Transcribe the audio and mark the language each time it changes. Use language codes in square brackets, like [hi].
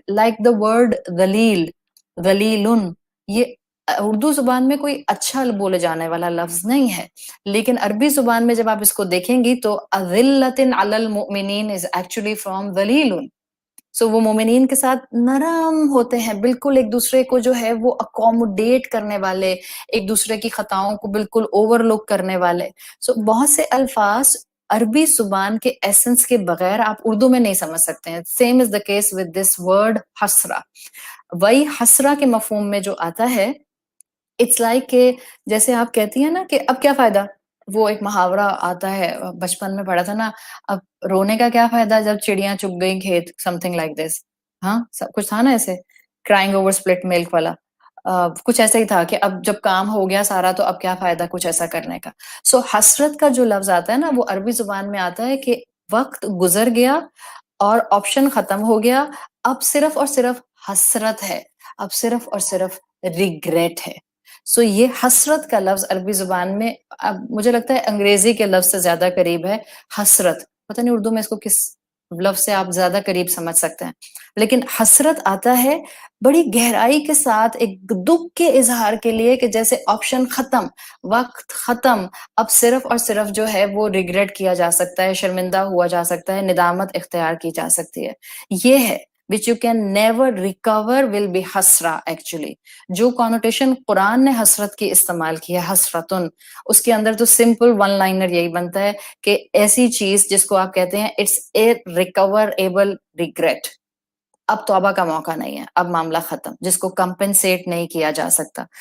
[ur] Like the word ذلیل, ذلیلن, یہ اردو زبان میں کوئی اچھا بولے جانے والا لفظ نہیں ہے, لیکن عربی زبان میں جب آپ اس کو دیکھیں گی تو اذلۃ علی المؤمنین [en] is actually from [ur] ذلیلن. سو وہ مومنین کے ساتھ نرم ہوتے ہیں, بالکل ایک دوسرے کو جو ہے وہ اکوموڈیٹ کرنے والے, ایک دوسرے کی خطاؤں کو بالکل اوور لک کرنے والے. سو بہت سے الفاظ عربی زبان کے ایسنس کے بغیر آپ اردو میں نہیں سمجھ سکتے ہیں. [en] Same is the case with this word حسرہ. [ur] وہی حسرہ کے مفہوم میں جو آتا ہے اٹس لائک کہ جیسے آپ کہتی ہیں نا کہ اب کیا فائدہ, وہ ایک محاورہ آتا ہے بچپن میں پڑھا تھا نا, اب رونے کا کیا فائدہ جب چڑیاں چگ گئی کھیت, [en] Something like this. [ur] ہاں سب کچھ تھا نا ایسے, [en] crying over spilt milk [ur] والا, کچھ ایسا ہی تھا کہ اب جب کام ہو گیا سارا تو اب کیا فائدہ کچھ ایسا کرنے کا. سو حسرت کا جو لفظ آتا ہے نا وہ عربی زبان میں آتا ہے کہ وقت گزر گیا اور آپشن ختم ہو گیا, اب صرف اور صرف حسرت ہے, اب صرف اور صرف ریگریٹ ہے. سو یہ حسرت کا لفظ عربی زبان میں اب مجھے لگتا ہے انگریزی کے لفظ سے زیادہ قریب ہے حسرت. پتہ نہیں اردو میں اس کو کس لفظ سے آپ زیادہ قریب سمجھ سکتے ہیں, لیکن حسرت آتا ہے بڑی گہرائی کے ساتھ ایک دکھ کے اظہار کے لیے کہ جیسے آپشن ختم, وقت ختم, اب صرف اور صرف جو ہے وہ ریگریٹ کیا جا سکتا ہے, شرمندہ ہوا جا سکتا ہے, ندامت اختیار کی جا سکتی ہے. یہ ہے [en] which you can never recover will be حسرہ actually. [ur] جو کانوٹیشن قرآن نے حسرت کی استعمال کی ہے حسرتن, اس کے اندر تو سمپل ون لائنر یہی بنتا ہے کہ ایسی چیز جس کو آپ کہتے ہیں [en] it's a recoverable regret, [ur] اب توبہ کا موقع نہیں ہے, اب معاملہ ختم, جس کو کمپنسیٹ نہیں کیا جا سکتا.